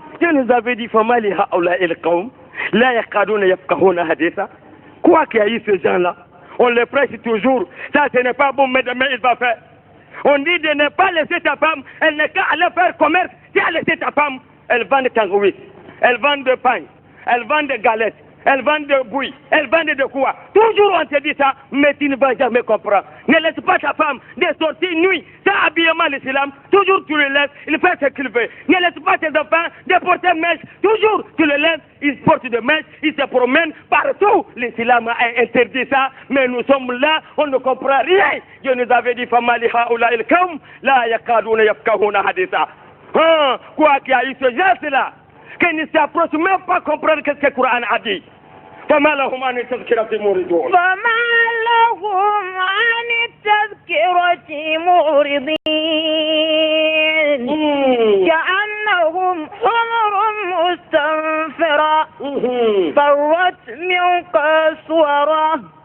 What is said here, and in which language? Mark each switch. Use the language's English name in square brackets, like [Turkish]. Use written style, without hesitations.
[French] Dieu nous avait dit [Arabic] فما لهؤلاء القوم لا يكادون يفقهون حديثا. [French] Quoi qu'il y a eu ces gens-là, on les presse toujours. Ça, ce n'est pas bon, mais demain, il va faire. On dit de ne pas laisser ta femme, elle n'est qu'à aller faire commerce. Si elle laisse ta femme, elle vend des kangourous, elle vend de pain, elle vend de galettes, elle vend de bouillie, elle vend de quoi. Toujours on te dit ça, mais tu ne vas jamais comprendre. Ne laisse pas ta femme de sortir nuit, ça habillement l'islam, toujours tu le laisses, il fait ce qu'il veut. Ne laisse pas tes enfants de porter mèche, toujours tu le laisses, ils portent de mèche, ils se promènent partout. L'islam a interdit ça, mais nous sommes là, on ne comprend rien. Dieu nous avait dit, [Arabic] famali haoula il kam, la yakaduna yafkahuna haditha. [French] Quoi qu'il y a eu ce geste-là, qu'ils ne s'approchent même pas comprendre ce que le Coran a dit. [Arabic] فما لهم عن التذكرة معرضون. فما لهم عن التذكرة معرضين كأنهم حمر مستنفرة فرت من قسورة.